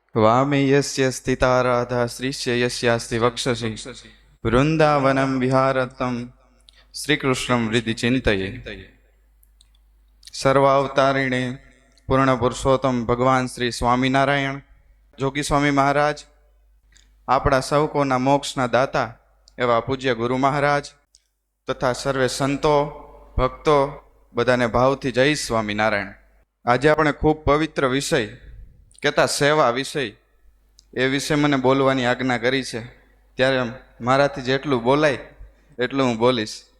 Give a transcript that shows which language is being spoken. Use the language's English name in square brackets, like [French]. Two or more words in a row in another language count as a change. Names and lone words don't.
[Sanskrit] वामे यस्य स्थिता राधा श्रीश्च यस्यास्ति वक्षसि वृंदावनं विहारतं श्रीकृष्णं हृदि चिंतये। [Gujarati] સર્વાવતારિણે પૂર્ણ પુરુષોત્તમ ભગવાન શ્રી સ્વામીનારાયણ જોગી સ્વામી મહારાજ, આપણા સૌ કોના મોક્ષના દાતા એવા પૂજ્ય ગુરુ મહારાજ તથા સર્વે સંતો ભક્તો બધાને ભાવથી જય સ્વામિનારાયણ। આજે આપણે ખૂબ પવિત્ર વિષય કહેતા સેવા વિષય એ વિશે મને બોલવાની આજ્ઞા કરી છે, ત્યારે મારાથી જેટલું બોલાય એટલું હું બોલીશ।